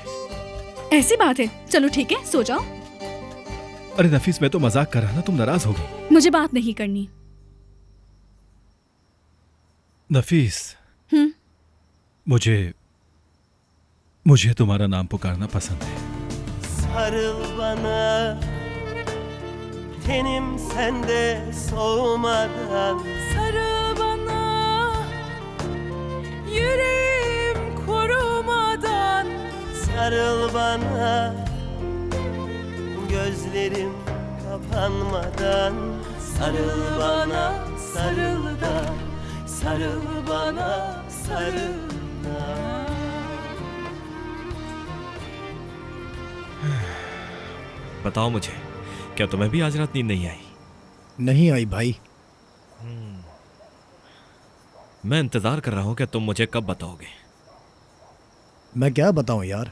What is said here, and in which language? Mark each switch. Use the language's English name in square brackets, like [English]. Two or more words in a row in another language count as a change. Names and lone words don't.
[Hindi] ऐसी बात है। चलो ठीक है, सो जाओ। अरे नफीस, मैं तो मजाक कर रहा ना, तुम नाराज हो गई। मुझे बात नहीं करनी। नफीस, मुझे तुम्हारा नाम पुकारना पसंद है। [Turkish] Sarıl bana, tenim sende soğumadan. Sarıl bana, yüreğim kurumadan. sarıl bana Gözlerim kapanmadan sarıl bana, sarıl da sarıl bana, sarıl da. [Hindi] बताओ मुझे, क्या तुम्हें भी आज रात नींद नहीं आई? नहीं आई भाई। मैं इंतजार कर रहा हूं कि तुम मुझे कब बताओगे। मैं क्या बताऊं यार।